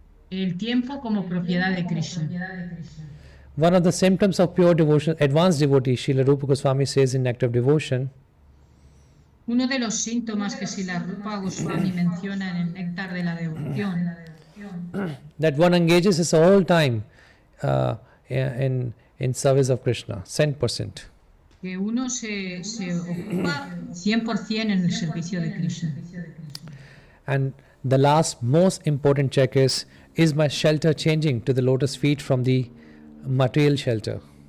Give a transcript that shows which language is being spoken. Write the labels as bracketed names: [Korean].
[Spanish] El tiempo como propiedad de Krishna. [English] One of the symptoms of pure devotion, advanced devotee, Srila Rupa Goswami says in Nectar of Devotion, [Spanish] Uno de los síntomas que Srila Rupa Goswami menciona en el Néctar de la Devoción, [English] that one engages his whole time in service of Krishna, 100%. [Spanish] que uno se ocupa 100% en el servicio de Krishna. [English] And the last most important check is my shelter changing to the lotus feet from the material shelter?